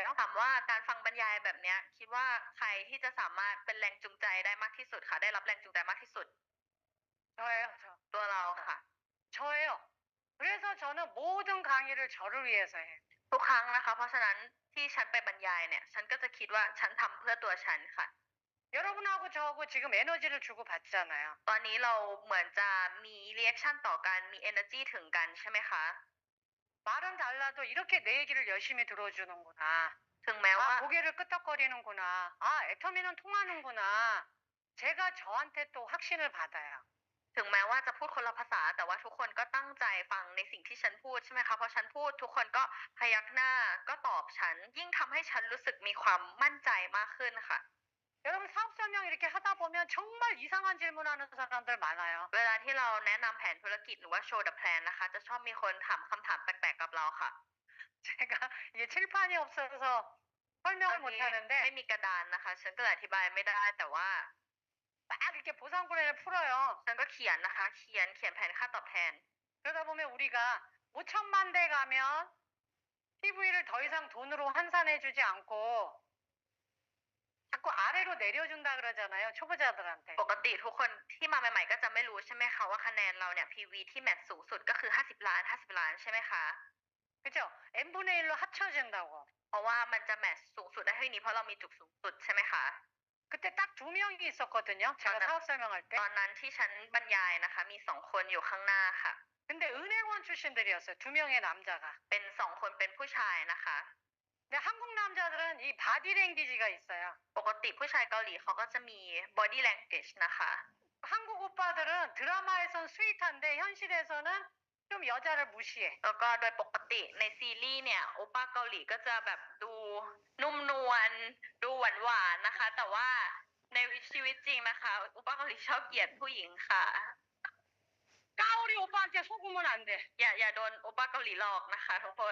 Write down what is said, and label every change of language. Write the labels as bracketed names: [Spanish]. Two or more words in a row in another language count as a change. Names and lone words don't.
[Thai] ถามว่าการฟังบรรยายแบบเนี้ยคิดว่าใครที่จะสามารถเป็นแรงจูงใจได้มากที่สุดคะ ได้รับแรงจูงใจมากที่สุด [Korean] 저예요, 저. [Thai] ตัวเราค่ะ [Korean] 저예요. 그래서 저는 모든 강의를 저를 위해서 해요. [Thai] ทุกครั้งนะคะ เพราะฉะนั้นที่ฉันไปบรรยายเนี่ย ฉันก็จะคิดว่าฉันทำเพื่อตัวฉันค่ะ [Korean] 여러분하고 저하고 지금 에너지를 주고 받잖아요. [Thai] ตอนนี้เราเหมือนจะมีรีแอคชั่นต่อกัน มี energy ถึงกันใช่ไหมคะ [Korean] 말은 달라도 이렇게 내 얘기를 열심히 들어주는구나. [Thai] ถึงแม้ว่า [Korean] 아, 고개를 끄덕거리는구나. 아, 애터미는 통하는구나. 제가 저한테 또 확신을 받아요. [Thai] ถึงแม้ว่าจะพูดคนละภาษา แต่ว่าทุกคนก็ตั้งใจฟังในสิ่งที่ฉันพูดใช่ไหมคะ พอฉันพูดทุกคนก็พยักหน้าก็ตอบฉัน ยิ่งทำให้ฉันรู้สึกมีความมั่นใจมากขึ้นค่ะ [Korean] 여러분 사업 설명 이렇게 하다 보면 정말 이상한 질문하는 사람들 많아요. [Thai] เวลาที่เราแนะนำแผนธุรกิจหรือว่า [English] show the plan [Thai] นะคะ จะชอบมีคนถามคำถามแปลกๆกับเราค่ะ [Korean] 제가 이게 칠판이 없어서 [Thai] ตอน [Korean] 설명을 [Thai] นี้ [Korean] 못하는데 [Thai] ไม่มีกระดานนะคะ ฉันก็เลยอธิบายไม่ได้แต่ว่า [Korean] 막 이렇게 보상 플랜을 풀어요. [Thai] ฉันก็เขียนนะคะ เขียนแผนค่าตอบแทน [Korean] 그러다 보면 우리가 5천만 대 가면 PV를 더 이상 돈으로 환산해주지 않고 자꾸 아래로 내려준다 그러잖아요. 초보자들한테. [Thai] ปกติทุกคนที่มาใหม่ๆก็จะไม่รู้ใช่ไหมคะว่าคะแนนเราเนี่ย PV ที่แมทสูงสุดก็คือ50 ล้าน50 ล้านใช่ไหมคะ [Korean] 그죠? n분의 1로 합쳐진다고. [Thai] เพราะว่ามันจะแมทสูงสุดได้เท่านี้เพราะเรามีจุดสูงสุดใช่ไหมคะ [Korean] 그때 딱 2명이 있었거든요. 제가 사업 설명할 때. [Thai] ตอนนั้นที่ฉันบรรยายนะคะมี2 คนอยู่ข้างหน้าค่ะ [Korean] 근데 은행원 출신들이었어요. 2명의 남자가. [Thai] เป็น2 คนเป็นผู้ชายนะคะ [Korean] 근데 한국 남자들은 이 바디랭귀지가 있어요. [Thai] ปกติผู้ชายเกาหลีเขาก็จะมี [English] body language [Thai] นะคะ [Korean] 한국 오빠들은 드라마에선 스윗한데 현실에서는 좀 여자를 무시해. [Thai] แล้วก็โดยปกติในซีรีส์เนี่ยโอป้าเกาหลีก็จะแบบดูนุ่มนวลดูหวานๆนะคะ แต่ว่าในชีวิตจริงนะคะโอป้าเกาหลีชอบเหยียดผู้หญิงค่ะ [Korean] 까오리 오빠한테 속으면 안 돼. [Thai] อย่าโดนโอป้าเกาหลีหลอกนะคะทุกคน